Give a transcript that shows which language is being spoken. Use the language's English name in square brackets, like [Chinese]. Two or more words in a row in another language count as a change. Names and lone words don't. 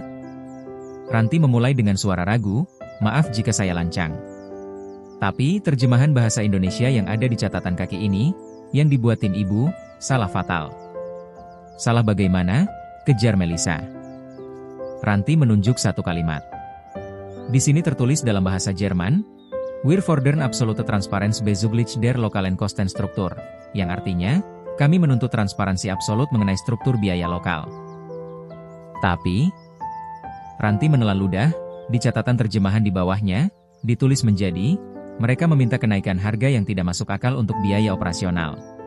[Indonesian] Ranti memulai dengan suara ragu, "Maaf jika saya lancang. Tapi terjemahan bahasa Indonesia yang ada di catatan kaki ini, yang dibuat tim ibu, salah fatal." "Salah bagaimana?" kejar Melissa. Ranti menunjuk satu kalimat. "Di sini tertulis dalam bahasa Jerman, [German] Wir fordern absolute Transparenz bezüglich der lokalen Kostenstruktur, [Indonesian] yang artinya, kami menuntut transparansi absolut mengenai struktur biaya lokal." Tapi, Ranti menelan ludah, di catatan terjemahan di bawahnya, ditulis menjadi, mereka meminta kenaikan harga yang tidak masuk akal untuk biaya operasional.